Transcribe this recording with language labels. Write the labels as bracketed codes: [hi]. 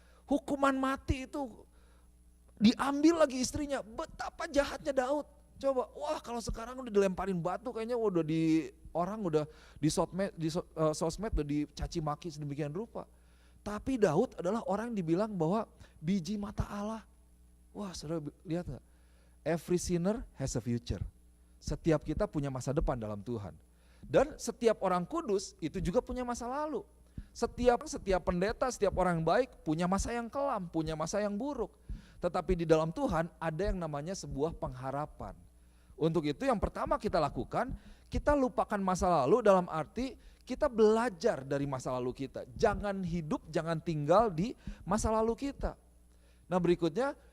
[id] Hukuman mati itu diambil lagi istrinya. Betapa jahatnya Daud. Coba, kalau sekarang udah dilemparin batu kayaknya udah udah di sosmed udah dicaci maki sedemikian rupa. Tapi Daud adalah orang yang dibilang bahwa biji mata Allah. Saudara lihat gak? [en] Every sinner has a future. [id] Setiap kita punya masa depan dalam Tuhan. Dan setiap orang kudus itu juga punya masa lalu. Setiap pendeta, setiap orang yang baik punya masa yang kelam, punya masa yang buruk. Tetapi di dalam Tuhan ada yang namanya sebuah pengharapan. Untuk itu yang pertama kita lakukan, kita lupakan masa lalu dalam arti kita belajar dari masa lalu kita. Jangan hidup, jangan tinggal di masa lalu kita. Nah berikutnya,